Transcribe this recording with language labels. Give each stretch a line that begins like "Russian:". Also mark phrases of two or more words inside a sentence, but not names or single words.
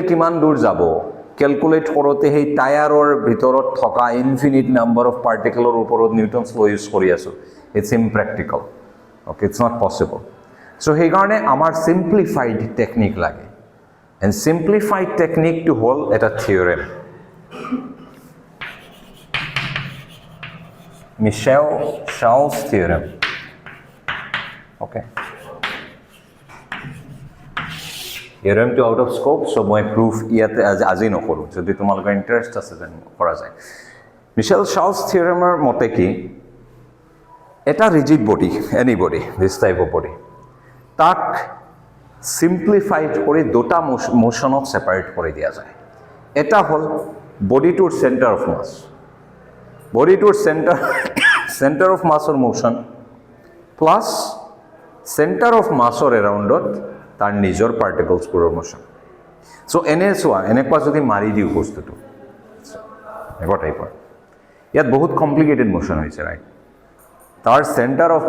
Assamese: কিমান দূৰ যাব কেলকুলেট কৰোঁতে সেই টায়াৰৰ ভিতৰত থকা
English: infinite number of
Assamese: পাৰ্টিকলৰ ওপৰত
English: Newton's law use
Assamese: কৰি আছোঁ
English: it's impractical okay it's not possible so'
Assamese: সেইকাৰণে আমাৰ
English: simplified technique
Assamese: লাগে
English: and simplified
Assamese: টেকনিকটো হ'ল এটা থিয়ৰেম Michel-Charles theorem. Okay.
English: Theorem to out of scope, so my proof
Assamese: ইয়াতে আজি নকৰো যদি তোমালোকৰ ইন্টাৰেষ্ট আছে দেন কৰা যায় Michel-Charles theorem মতে কি এটা
English: rigid body any body this type of body
Assamese: তাক সিম্পলিফাইড কৰি দুটা মোশনত সেপাৰেট কৰি দিয়া যায় এটা হ'ল বডিটোৰ সেন্টাৰ
English: of mass
Assamese: বডিটোৰ
English: center of mass motion plus center of mass around
Assamese: তাৰ নিজৰ পাৰ্টিকলছবোৰৰ
English: motion so'
Assamese: এনেকুৱা যদি মাৰি দিওঁ বস্তুটো এনেকুৱা টাইপৰ ইয়াত বহুত
English: complicated motion
Assamese: হৈছে ৰাইট তাৰ
English: center of